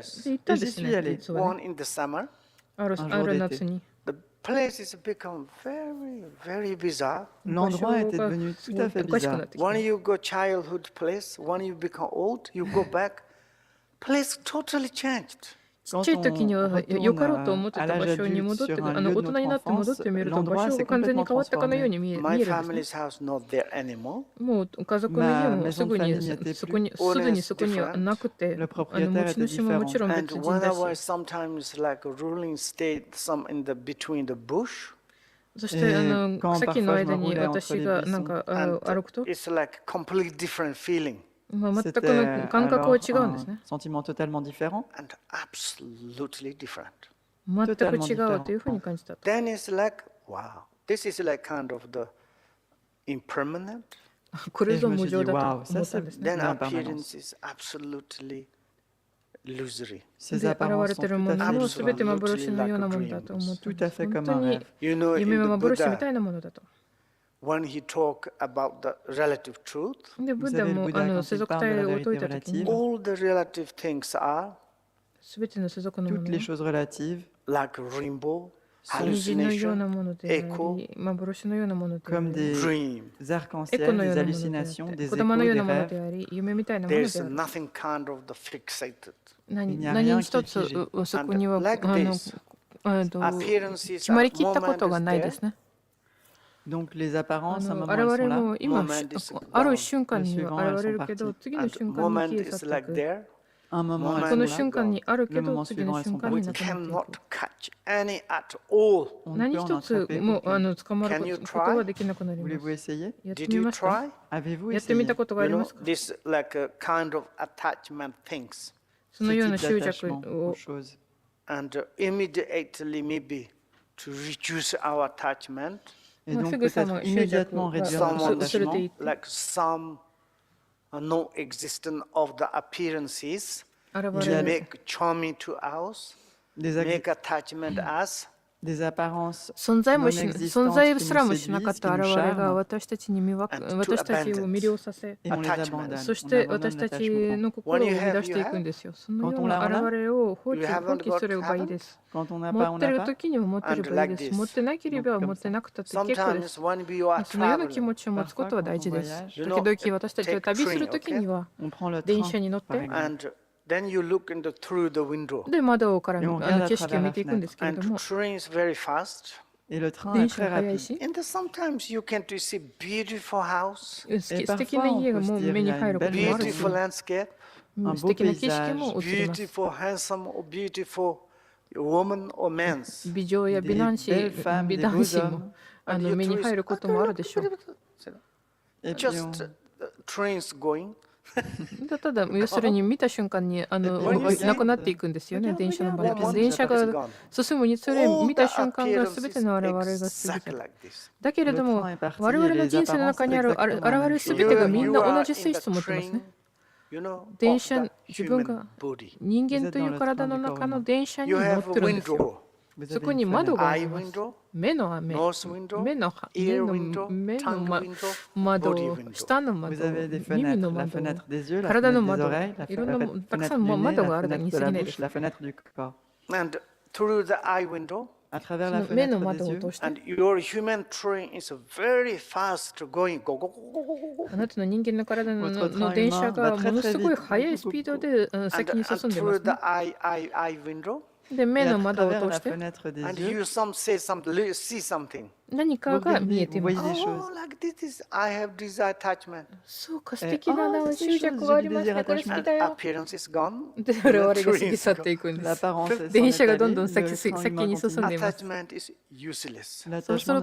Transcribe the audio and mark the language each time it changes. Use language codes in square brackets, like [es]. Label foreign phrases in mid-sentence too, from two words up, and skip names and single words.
[ja] で、行ったんで [fr] Et [ja] す [fr] j'y [ja] ね、 [fr] suis allé. [ja] 実は [en] one [ja] ね。 [en] in the summer. [ja] ある [fr] un [ja] あ [fr] jour [ja] る [fr] d'été. [ja] 夏に。 [en] The place has become very bizarre. [fr] L'endroit était [ja] 場所が [fr] devenu [ja] す [fr] tout [ja] ごい [fr] à fait [ja] おかしくな [fr] bizarre. [ja] ってき [en] When [ja] て。 [en] you go childhood place, when you become old, you go back. Place totally changed. [ja] ちっちゃい時には [fr] retourne [ja] よかろうと思って [fr] à [ja] た場 [fr] l'âge [ja] 所に [fr] adulte [ja] 戻って [fr] sur un [ja] 大 [fr] lieu de [ja] 人 [fr] notre [ja] になって戻っ [fr] enfance, [ja] てみると場 [fr] l'endroit [ja] 所 [fr] s'est [ja] が完全に [fr] complètement [ja] 変わったかのように [fr] transformé. [ja] 見え [en] My [ja] るんですね。 [en] family's house not there anymore. [ja] もう家族の家もすぐに [fr] Ma maison de famille n'était [ja] そこに [fr] plus. [ja] すぐにそこにはなくて、 [fr] Le propriétaire [ja] 持ち主ももちろん [en] And [ja] 別人 [en] when I [ja] だ [en] was [ja] し、 [en] sometimes like a ruling state, some in the between the bush, [ja] そして [fr] quand [ja] 草木の [fr] parfois je me [ja] 間に [fr] roulais entre [ja] 私 [fr] les [ja] がなん [fr] buissons. [ja] か [en] and [ja] 歩くと、 [en] it's like completely different feeling [ja] まあ、全く [fr] C'était [ja] の感覚は [fr] alors [ja] 違うんですね。 [fr] un sentiment totalement différent. [en] and absolutely different. [ja] 全く違うというふうに感じたと。 [en] Then it's like, wow, this is like kind of the impermanent. [ja] これぞ [fr] Et je me [ja] 無 [fr] suis [ja] 常 [fr] dit, [ja] だ [fr] waouh, [ja] と思 [fr] ça [ja] ったん [fr] c'est [ja] ですね。 [en] Then [fr] l'impermanence. [en] appearance is absolutely illusory. [fr] Ces [ja] で、現 [fr] apparences [ja] れ [fr] sont [ja] ている [fr] tout [ja] も [fr] à [ja] の [fr] fait [ja] も [fr] illusoires. [ja] 全て幻のようなものだと思ったん [fr] Tout [ja] で [fr] à [ja] す。 [fr] fait [ja] 本 [fr] comme [ja] 当 [fr] un [ja] に [fr] rêve. [en] You know, [ja] 夢 [en] in [ja] は [en] the [ja] 幻み [en] Buddha, [ja] たいなものだと。 [en] when he talk about the relative truth, [ja] で、ブッダ [fr] savez, le [ja] も [fr] Bouddha, quand [ja] 世 [fr] il [ja] 俗 [fr] parle de [ja] 体 [fr] la [ja] を説い [fr] vérité [ja] たときに、 [fr] relative, [en] all the relative things are [ja] すべての世俗のも [fr] toutes [ja] の [fr] les [ja] は [fr] choses relatives, [en] like rainbow, [ja] 虹のような [en] hallucination, [ja] ものであ [en] echo, [ja] り、幻のようなものであ [fr] comme [ja] り、 [fr] des [en] dream. [ja] エコ [fr] arcs-en-ciel, [ja] のよう [fr] des [ja] なものであっ [fr] hallucinations, [ja] て、 [fr] des [ja] 子供の [fr] échos, [ja] よう [fr] des [ja] なもの [fr] rêves. [ja] であり、夢みたいなもの [en] There's [ja] である。 [en] nothing kind of the fixated. [fr] Il n'y a [ja] 何 [fr] rien [ja] 一 [fr] qui est [ja] つ [fr] figé. [ja] そこには [en] And like this, [ja] 決 [en] appearances [ja] ま [en] are [ja] りきったことがないですね。 [fr] Donc les apparences, à un moment, [ja] 現 [fr] elles [ja] れ [fr] sont là. [ja] も今 [en] moment is [ja] ある [en] gone. [ja] 瞬間には [fr] Le suivant, [ja] 現れる [fr] elles [ja] け [fr] sont [ja] ど、 [fr] parties. [ja] 次の [en] And [ja] 瞬間に [en] moment [ja] 消え [en] is [ja] 去ってい [en] like [ja] く。 [en] there. [fr] Un moment, [en] Moment [fr] elles [ja] こ [fr] sont [ja] の [fr] là. [ja] 瞬間にあるけ [fr] Le [ja] ど、 [fr] moment [ja] 次の [fr] suivant, elles [ja] 瞬 [fr] sont [ja] 間に [en] We [ja] なくなってい [en] cannot [ja] く。 [en] catch any at all. [fr] On ne peut [ja] 何 [fr] en [ja] 一つ [fr] attraper [ja] も [fr] aucune. [ja] 捕まる [en] Can you [ja] こ [en] try? [ja] とができなくなりま [fr] Voulez-vous [ja] す。 [fr] essayer? [ja] やって [en] Did [ja] み [en] you [ja] ますか？ [en] try? [fr] Avez-vous [ja] やってみ [fr] essayé? [ja] たことがあ [en] You [ja] りま [en] know, [ja] すか？ [en] this like a kind of attachment things. [ja] そのよう [fr] Ce [ja] な [fr] type [ja] 執着 [fr] d'attachement aux [ja] を [fr] choses. [en] And immediately maybe to reduce our attachment, [fr] Et [ja] まあ [fr] donc [ja] すぐさま [fr] peut-être [ja] 執着 [fr] immédiatement [ja] が [fr] réduire notre [en] someone [ja] 薄れて [fr] attachement. [ja] いって [en] like some non-existent of the appearances [ja] 現 [en] to [ja] れる [en] make charming to us, [fr] Des, [en] make attachment us, [fr] des apparences [ja] 存在もし [fr] non [ja] 存在 [fr] existantes qui [ja] す [fr] nous [ja] らもしなかっ [fr] séduisent, [ja] た [fr] qui nous [ja] 現れが [fr] charment, [ja] 私たちに私たちを魅了させ、 [fr] et on les [en] Attachment. [fr] abandonne. [ja] そし [fr] On [ja] て [fr] abandonne [ja] 私たち [fr] l'attachement. [ja] の心を生み出していくんですよ。そのような現れを放 [en] You haven't [ja] 棄すればいいです。 [fr] Quand on n'a [ja] 持 [fr] pas, on [ja] って [fr] n'a [ja] る [fr] pas. [ja] 時には持ってればいいです。持ってなければ持ってなくたって結構です。 [en] Sometimes when we are [ja] そのような気 [en] traveling, [ja] 持ちを持つことは大事です。 [fr] Parfois, [ja] 時々私たちが旅する時には [fr] On prend le [ja] 電 [fr] train, [ja] 車に乗っ [fr] par [ja] て [fr] exemple. [en] and then you look through the window, [ja] で窓から [fr] Et on regarde à [ja] 景色を [fr] travers [ja] 見 [fr] la [ja] ていくんですけれ [en] and [ja] ども、 [en] train is very fast. [fr] Et le train [ja] 電 [fr] est [ja] 車 [fr] très [ja] が速い [fr] rapide. [ja] し、 [en] And sometimes you can see beautiful house, [ja] 素敵な家がもう目に入ることもあるし、 [en] beautiful landscape, [ja] 素敵な景色も映ります。 [en] beautiful, handsome, or beautiful woman or man. [ja] 美女や美 [fr] Des [ja] 男子、 [fr] belles femmes, [ja] 美 [fr] des [ja] 男 [fr] beaux [ja] 子 [fr] hommes. [ja] も [en] And you [ja] 目に [en] tourist, [ja] 入ることもあるでしょう。 [fr] Et puis [en] just [fr] on- [en] trains going. [ja] ただ要するに見た瞬間になくなっていくんですよね、電車の場合。電車が進むにつれ、見た瞬間が全ての現れが過ぎて。だけれども、我々の人生の中にある現れ全てがみんな同じ性質を持ってますね。電車、自分が人間という体の中の電車に乗ってるんですよ。 [fr] vous [ja] そ [fr] avez [ja] こ [fr] une [ja] に窓 [fr] fenêtre. [ja] があ [en] Eye [ja] ります。 [en] window, [ja] 目の目、 [en] nose window, [ja] 目の [en] ear window, [ja] 目 [en] tongue [ja] の [en] window, [ja] 窓、 [en] body window. [ja] 下の [fr] Vous [ja] 窓、 [fr] avez des [ja] 耳 [fr] fenêtres, [ja] の [fr] la [ja] 窓、 [fr] fenêtre des yeux, la [ja] 体の [fr] fenêtre des [ja] 窓、 [fr] oreilles, la [ja] いろんな [fr] fenêtre [ja] たくさ [fr] du [ja] ん [fr] nez, [ja] 窓 [fr] la [ja] があるだけ [fr] fenêtre [ja] に [fr] de [ja] 過 [fr] la [ja] ぎないで [fr] bouche, [ja] す。 [fr] la fenêtre du corps. [en] And through the eye window, [fr] À travers [ja] そ [fr] la [ja] の目の [fr] fenêtre [ja] 窓 [fr] des [ja] を [fr] yeux, [ja] 通して、 [en] and your human train is very fast going. Go, go, go, go, go, go, go. [ja] あなたの人間の体 [fr] votre [ja] の [fr] train [ja] 電車 [fr] humain [ja] が [fr] va [ja] もの [fr] très [ja] す [fr] très [ja] ごい [fr] vite. [ja] 速いスピードで [en] And, [ja] 先に [en] and [ja] 進んでま [en] through [ja] す [en] the [ja] ね。 [en] eye window, [ja] で、目 [fr] Et [ja] の [fr] à [ja] 窓を [fr] travers [ja] 通 [fr] la [ja] して [fr] fenêtre des [en] and [fr] yeux, [en] you say something, see something. [ja] 何か [fr] vous [ja] が見え [fr] regardez, [ja] てい [fr] vous [ja] ま [fr] voyez [ja] す。 [fr] des choses. [en] Oh, like this is, I have this attachment. [ja] そうか、素 [fr] Eh, [ja] 敵な [fr] ah, [ja] 執 [fr] c'est [ja] 着がありますね。 [fr] chose, [ja] これ好き [en] And [ja] だよ。 [en] appearance is gone. [ja] で、我々が過ぎ去っていくんです。 [fr] L'apparence est [ja] 電 [fr] s'en [ja] 車 [fr] est [ja] がどん [fr] allée, [ja] どん [fr] le [ja] 先 [fr] train [ja] に [fr] humain [ja] 進んでいます。 [en] Attachment is useless. [ja] そうす